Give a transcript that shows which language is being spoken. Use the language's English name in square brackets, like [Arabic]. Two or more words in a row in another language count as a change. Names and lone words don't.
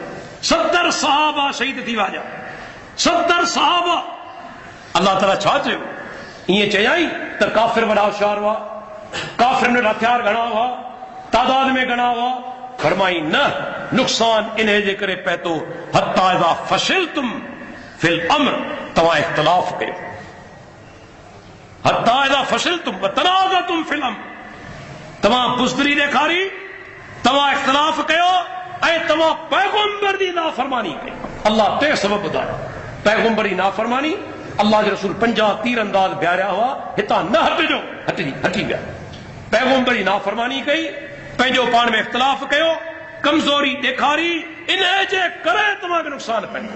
[Sindhi] 70 सहाबा शहीद थी विया। 70 सहाबा। अल्लाह ताला छा चयो? ईअं चयाई त काफ़िर वॾा होशियार हुआ, काफ़िरनि वटि हथियार घणा हुआ, तादाद में घणा हुआ? फरमाई न, नुक़सान इन जे करे पए थो [Arabic] حتى إذا فشلتم في الأمر. [Sindhi] तव्हां इख़्तिलाफ़ कयो। [Arabic] حتى إذا فشلتم وتنازعتم في الأمر. [Sindhi] तव्हां बुज़दिली ॾेखारी, तव्हां इख़्तिलाफ़ कयो ऐं तव्हां पैगंबर जी नाफ़रमानी कई। अल्लाह टे सबब ॿुधाया। पैगंबर जी नाफ़रमानी, अल्लाह जे रसूल 50 तीरंदाज बीहारिया हुआ, हितां न हटिजो, हटी विया। पैगंबर जी नाफ़रमानी कई, पंहिंजो पाण में इख़्तिलाफ़ कयो, कमज़ोरी ॾेखारी, इन जे करे तव्हांखे नुक़सान पवंदो।